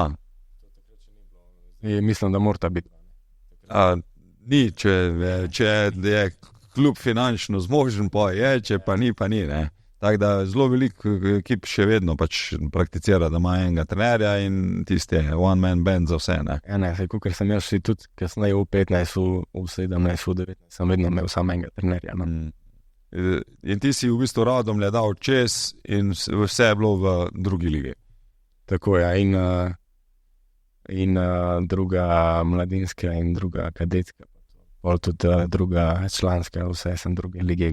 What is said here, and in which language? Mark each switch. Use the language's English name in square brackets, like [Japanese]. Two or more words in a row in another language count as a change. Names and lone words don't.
[Slovenian] Mislim, da mora biti. Ni, če je klub finančno zmožen, pa je, če pa ni, ne. Tako da zelo veliko ekip še vedno pač prakticira, da ima enega trenerja in tiste [English] one man band [Slovenian] za vse, ne. Ja, ne, kot sem jaz tudi kasneje v 15, v 17, v 19, sem vedno imel samo enega trenerja. No. In ti si v bistvu Radomlje dal čez in vse je bilo v drugi ligi. Tako je, in druga mladinska in druga kadetska, pol tudi druga članska, vse sem druge lige.